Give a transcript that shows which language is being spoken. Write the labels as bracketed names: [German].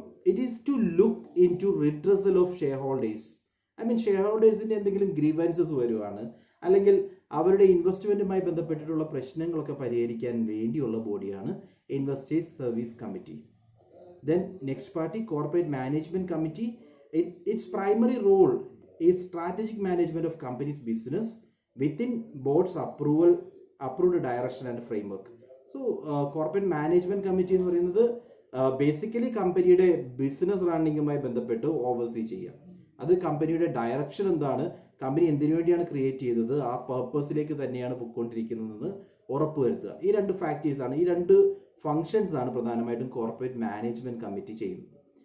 [English] It is to look into redressal of shareholders. I mean [Malayalam] ഷെയർഹോൾഡേഴ്സിന്റെ എന്തെങ്കിലും grievances വരുവാണ്, അല്ലെങ്കിൽ അവരുടെ ഇൻവെസ്റ്റ്മെന്റുമായി ബന്ധപ്പെട്ടിട്ടുള്ള പ്രശ്നങ്ങളൊക്കെ പരിഹരിക്കാൻ വേണ്ടിയുള്ള ബോഡിയാണ് investors service committee. [English] Then next party corporate management committee. Its primary role is strategic management of company's business within board's approved direction and framework. [Malayalam] So corporate management committee എന്ന് പറയുന്നത് ബേസിക്കലി കമ്പനിയുടെ ബിസിനസ് റണ്ണിങ്ങുമായി ബന്ധപ്പെട്ട് ഓവർസീ ചെയ്യുക. അത് കമ്പനിയുടെ direction എന്താണ്, company എന്തിനു വേണ്ടിയാണ് ക്രിയേറ്റ് ചെയ്തത്, ആ പർപ്പസിലേക്ക് തന്നെയാണ് പൊയ്ക്കൊണ്ടിരിക്കുന്നതെന്ന് ഉറപ്പുവരുത്തുക. ഈ രണ്ട് ഫാക്ടേഴ്സ് ആണ്, ഈ രണ്ട് ഫങ്ഷൻസ് ആണ് പ്രധാനമായിട്ടും കോർപ്പറേറ്റ് മാനേജ്മെന്റ് കമ്മിറ്റി ചെയ്യുന്നത്.